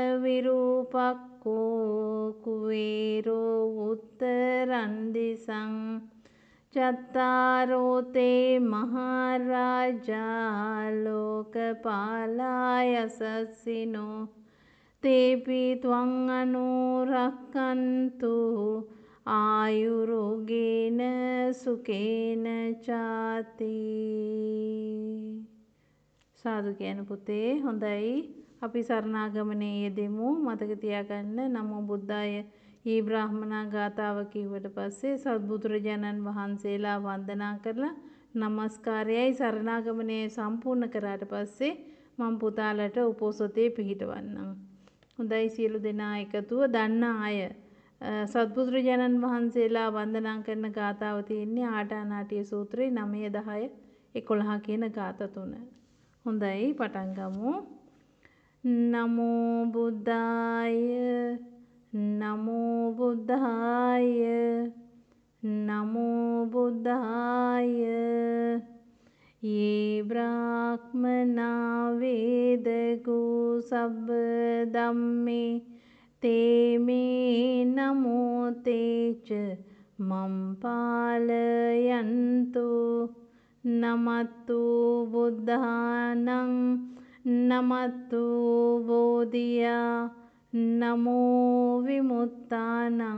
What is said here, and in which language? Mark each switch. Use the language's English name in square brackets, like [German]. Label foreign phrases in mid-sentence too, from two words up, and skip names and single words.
[Pali] විරූපක්කෝ කුවේරෝ උත්තරන්දිසං චත්තාරෝ තේ මහරජා ලෝකපාලා යසස්සිනෝ තේපි ත්වං අනුරක්කන්තු ආයුරෝගේන සුකේන චාති. [Sinhala] සාදු කියන පුතේ. හොඳයි. අපි සරණාගමනේ යෙදෙමු. මතක තියාගන්න [Pali] නමෝ බුද්දාය ඊ බ්‍රාහ්මනා [Sinhala] ගාථාව කිව්වට පස්සේ සත්බුදුරජාණන් වහන්සේලා වන්දනා කරලා නමස්කාරයයි සරණාගමනය සම්පූර්ණ කරාට පස්සේ මම පුතාලට උපෝසතේ පිහිටවන්නම්. හොඳයි. සියලු දෙනා එකතුව දන්නා අය සත්බුදුරජාණන් වහන්සේලා වන්දනා කරන ගාථාව තියෙන්නේ ආටානාටිය සූත්‍රයේ 9, 10, 11 කියන ගාථා තුන. හොඳයි. පටන් ගමු. [Pali] නමෝ බුද්දාය නමෝ බුද්දාය නමෝ බුද්දාය යේ බ්‍රාහ්මනා වේදගු සබ්බ ධම්මේ තේ මේ නමෝ තේච මම් පාලයන්තු නමත්තු බුද්ධානං නමත්තු බෝධියා නමෝ විමුක්තානං